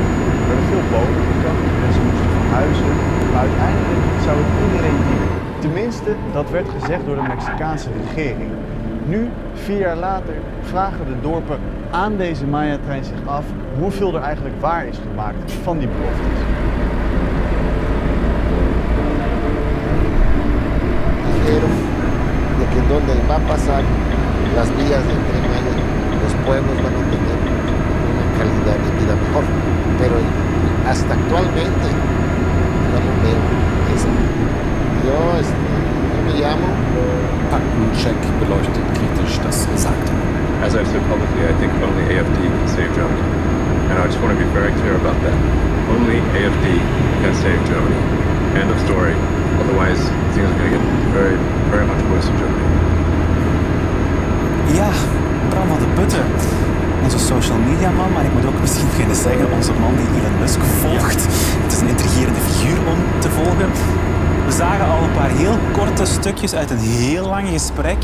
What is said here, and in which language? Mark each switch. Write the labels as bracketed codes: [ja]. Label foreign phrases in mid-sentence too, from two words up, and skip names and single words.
[nl] Er werden veel bomen gekapt, mensen moesten verhuizen. Maar uiteindelijk zou het iedereen dienen. Tenminste, dat werd gezegd door de Mexicaanse regering. Nu, 4 jaar later, vragen de dorpen aan deze Maya-trein zich af hoeveel er eigenlijk waar is gemaakt van die beloftes. [es] Dijeron de que donde va a pasar las vías del Tren Maya, los pueblos van a tener una calidad de vida mejor. Pero hasta actualmente no veo eso. Yo me llamo. [de] Faktencheck beleuchtet kritisch das Gesagte. [en] As I've said publicly, I think only AFD can save Germany. And I just want to be very clear about that. Only AFD can save Germany. End of story. Otherwise, things are going to get very, very much worse in Germany. [nl] Ja, Bram van de Putten. Onze [en] social media [nl] man, maar ik moet ook misschien beginnen zeggen, onze man die Elon Musk volgt. Het is een intrigerende figuur om te volgen. We zagen al een paar heel korte stukjes uit een heel lang gesprek.